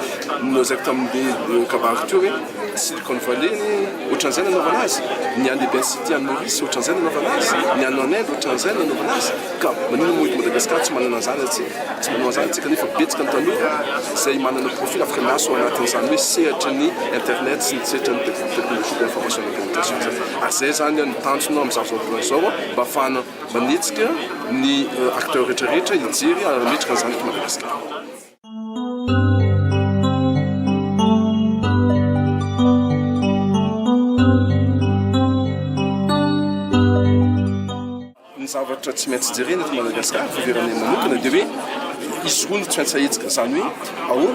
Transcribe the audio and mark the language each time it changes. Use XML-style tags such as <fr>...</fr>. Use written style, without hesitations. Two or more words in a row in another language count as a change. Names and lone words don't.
<mg>Nozaka tamin'ny kabary teo hoe Silicon Valley ohatran'izay nanaovana azy, ny any Lebanon City any Maurice ohatran'izay nanaovana azy, ny any</mg> <fr>en Inde</fr> <mg>ohatran'izay nanaovana azy. Ka manino moa eto Madagasikara tsy manana an'izany antsika nefa betsaka ny tanora izay manana profil afaka miaso ao anatin'izany hoe sehatra ny internet sy ny sehatra ny</mg> <fr>technologie d'information et de communication</fr> <mg>zany. Ary izay zany ny tanjona amin'izao fotoana izao mba ahafahana manetsika ny acteur rehetrarehetra hijery ary hametraka an'izany eto Madagasikara. Zavatra tsy maintsy jerena eto Madagasikara fiveranay manokana dia hoe izy roa no tsy maintsy ahetsika zany hoe ahoana</mg>